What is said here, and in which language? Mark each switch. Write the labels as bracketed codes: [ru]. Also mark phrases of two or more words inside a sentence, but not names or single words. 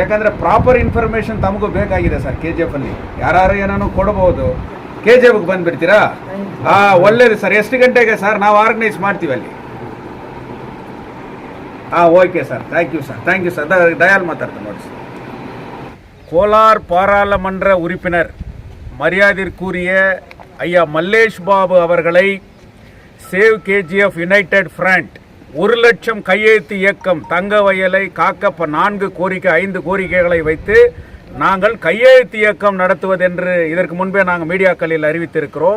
[kn] ಯಾಕಂದರೆ [en] proper information [kn] ತಮಗೂ ಬೇಕಾಗಿದೆ ಸರ್. KGFಲ್ಲಿ ಯಾರು ಏನಾನು ಕೊಡ್ಬೋದು. KGFಗೆ ಬಂದುಬಿಡ್ತೀರಾ? ಒಳ್ಳೇದು ಸರ್. ಎಷ್ಟು ಗಂಟೆಗೆ ಸರ್? ನಾವು ಆರ್ಗನೈಸ್ ಮಾಡ್ತೀವಿ ಅಲ್ಲಿ. [en] okay sir, thank you sir. [kn] ದಯಾಲ್ ಮಾತಾಡ್ತೀನಿ ನೋಡಿ ಸರ್. [ta] கோலார் பாராளுமன்ற உறுப்பினர் மரியாதைக்குரிய ஐயா மல்லேஷ் பாபு அவர்களை சேவ் KGF யுனைடெட் ஃப்ரண்ட் 1 லட்சம் கையெழுத்து இயக்கம் தங்க வயலை காக்க 5 கோரிக்கைகளை வைத்து நாங்கள் கையெழுத்து இயக்கம் நடத்துவதென்று இதற்கு முன்பே நாங்கள் மீடியாக்களில் அறிவித்திருக்கிறோம்.